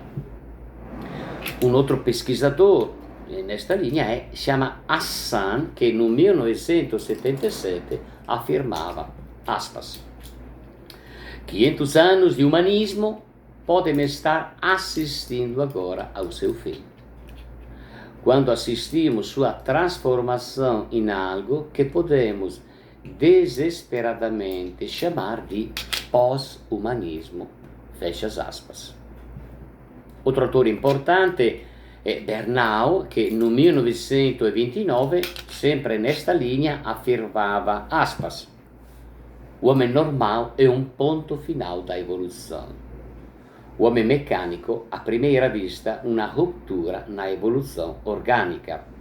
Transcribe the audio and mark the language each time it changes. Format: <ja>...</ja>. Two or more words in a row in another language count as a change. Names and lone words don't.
<pt>Um outro pesquisador nesta linha chama Hassan, que no 1977 afirmava, aspas, 500 anos de humanismo podem estar assistindo agora ao seu fim. Quando assistimos sua transformação em algo que podemos desesperadamente chamar de pós-humanismo. Fecha as aspas. Outro autor importante è Bernau, che no 1929, sempre nesta linha, afirmava, aspas, o homem normal é um ponto final da evolução. O homem mecânico, à primeira vista, uma ruptura na evolução orgânica.</pt>